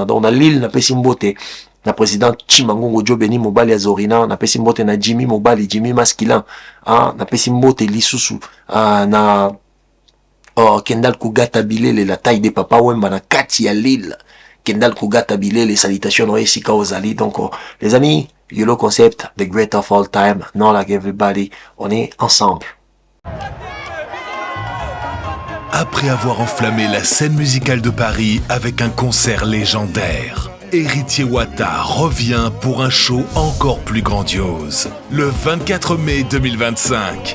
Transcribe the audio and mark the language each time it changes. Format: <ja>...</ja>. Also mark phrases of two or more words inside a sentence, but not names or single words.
<ln>Donc na Lille na Pesimbote. Na président Chimangongo Jobeni Mobali Azorina, na Pesimbote na Jimmy Mobali, Jimmy Maskilin, na Pesimbote Lisusu, na Kendall Kougata Bilele,</ln> <fr>la taille des papas</fr> <ln>Wemba na Kati ya Lille, Kendall Kougata Bilele, salutations no Esika Ozali.</ln> <fr>Donc les amis,</fr> <en>Yolo Concept, the great of all time, not like everybody,</en> <fr>on est ensemble. Après avoir enflammé la scène musicale de Paris avec un concert légendaire, Héritier Wata revient pour un show encore plus grandiose. Le 24 mai 2025.</fr>